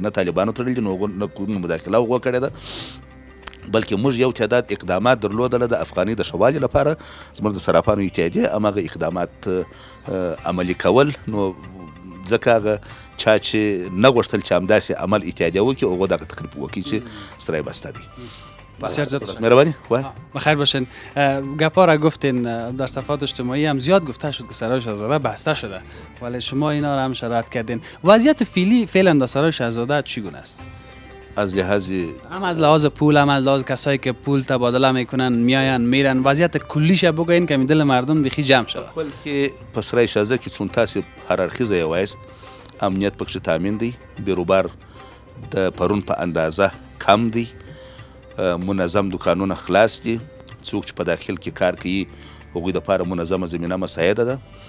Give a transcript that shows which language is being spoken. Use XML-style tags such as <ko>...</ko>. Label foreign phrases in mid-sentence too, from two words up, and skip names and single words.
<ps>نه طالبانو تړلي دي، نه کومه مداخله هغو کړې ده، بلکې موږ یو تعداد اقدامات درلودله د افغانۍ د ښه والي لپاره. زموږ د صرافانو اتحادیې هماغه اقدامات عملي کول. نو ځکه هغه چا چې نه غوښتل چې همداسې عمل اتحادیه وکړي، هغو دغه تکلیف وکړي چې سرای بسته دی.</ps> <fa>بسیار زیاد مهربانی. بخیر باشین. گپا را گفتین در صفحات اجتماعی هم زیاد گفته شد که سرای شاهزاده بسته شده، ولی شما اینا را هم شرایط کردین. وضعیت فعلا در سرای شاهزاده چگونه است؟ از لحاظ پول، هم از لحاظ کسایی که پول تبادله میکنن، میاین میرن، وضعیت کلیش بگوین که دل مردم بخی جمع شده.</fa> <ps>بلکې په سرای شاهزاده کې چون تاسو هررخیزه یوایست، امنیت پکې تامین دی، بیروبار د پرون په اندازه کم دی، منظم دکانونه خلاص دي، څوک چې په داخل کې کار کوي هغوی دپاره منظمه زمینه مساعده ده.</ps>